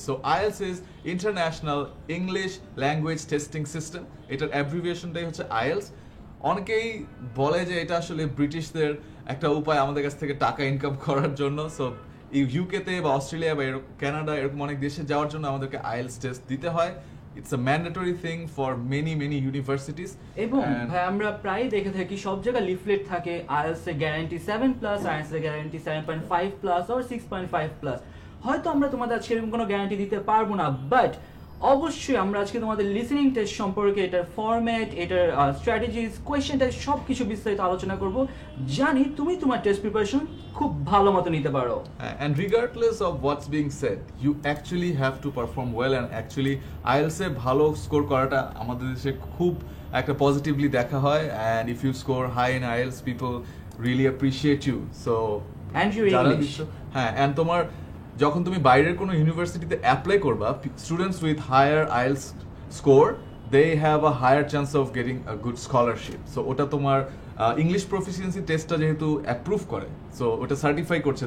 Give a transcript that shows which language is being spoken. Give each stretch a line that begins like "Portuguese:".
English: So IELTS is international English language testing system.
Bangla: এটার অ্যাব্রিভিয়েশনটাই হচ্ছে IELTS. অনেকেই বলে যে এটা আসলে ব্রিটিশদের একটা উপায় আমাদের কাছ থেকে টাকা ইনকাম করার জন্য। সো ইউকেতে বা অস্ট্রেলিয়া বা কানাডা এরকম অনেক দেশে যাওয়ার জন্য আমাদেরকে আইএলস টেস্ট দিতে হয়।
English: It's a mandatory thing for many universities.
Bangla: এবং ভাই আমরা প্রায় দেখে থাকি সব জায়গায় লিফলেট থাকে আইএলস এর গ্যারান্টি 7+, আইএলস এর গ্যারান্টি 7.5+ অর 6.5+। হয়তো আমরা তোমাদের আজকে এরকম কোনো গ্যারান্টি দিতে পারবো না, বাট অবশ্যই আমরা আজকে তোমাদের লিসেনিং টেস্ট সম্পর্কে, এটার ফরম্যাট, এটার স্ট্র্যাটেজিস, কোয়েশ্চেনটা সব কিছু বিস্তারিত আলোচনা করব। জানি তুমি তোমার টেস্ট প্রিপারেশন খুব ভালো মতো নিতে পারো।
English: And regardless of what's being said, you actually have to perform well, and actually IELTS
Bangla: এ ভালো স্কোর করাটা আমাদের দেশে খুব একটা পজিটিভলি দেখা হয়।
English: And if you score high in IELTS, people really appreciate you. So and your English, হ্যাঁ, and
Bangla: তোমার যখন তুমি বাইরের কোনো ইউনিভার্সিটিতে অ্যাপ্লাই করবা,
English: Students with higher IELTS score they have a higher chance of getting a good scholarship.
Bangla: So ওটা তোমার ইংলিশ প্রফিসিয়েন্সি টেস্টটা যেহেতু অ্যাপ্রুভ করে, সো ওটা সার্টিফাই করছে।